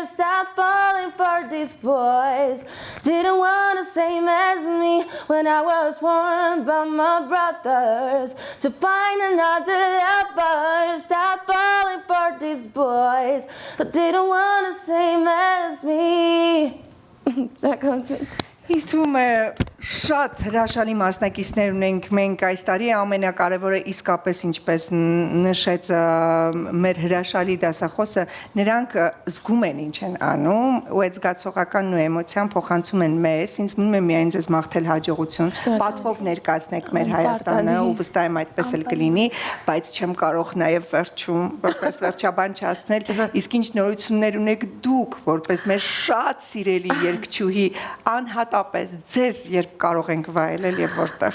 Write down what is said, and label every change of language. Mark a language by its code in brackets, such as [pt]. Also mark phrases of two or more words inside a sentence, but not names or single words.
[en] Stop falling for these boys. Didn't want the same as me when I was warned by my brothers to find another lover. Stop falling for these boys who didn't want the same as me. [hy] Ինձ թվում է շատ հրաշալի մասնակիցներ ունենք մենք այս տարի ամենակարևորը իսկապես ինչպես նշեց մեր հրաշալի դասախոսը նրանք զգում են ինչ են անում ու այդ զգացողականն ու էմոցիան փոխանցում են մեզ ինձ մնում է միայն ձեզ մաղթել հաջողություն պատվով ներկայացնեք մեր Հայաստանը ու վստահ եմ այդպես էլ կլինի բայց չեմ կարող նաև վերջում որպես վերջաբան չասնել իսկ ինչ նորություններ ունեք դուք որպես մեր շատ սիրելի երգչուհի անհատապես ձեզ երբ կարող ենք վայելել եւ որտեղ